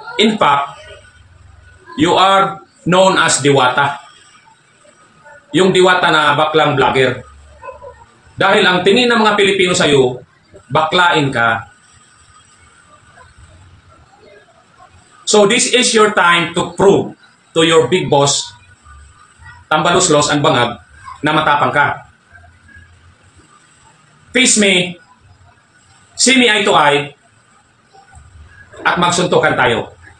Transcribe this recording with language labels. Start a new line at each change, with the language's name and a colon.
English: In fact, you are known as Diwata.
Filipino: Yung Diwata na baklang vlogger. Dahil ang tingin ng mga Pilipino sa'yo, baklain ka.
English: So this is your time to prove to your big boss, Tambaluslos and Bangag,
Filipino: na matapang ka.
English: Face me, see me eye to eye,
Filipino: at magsuntukan tayo.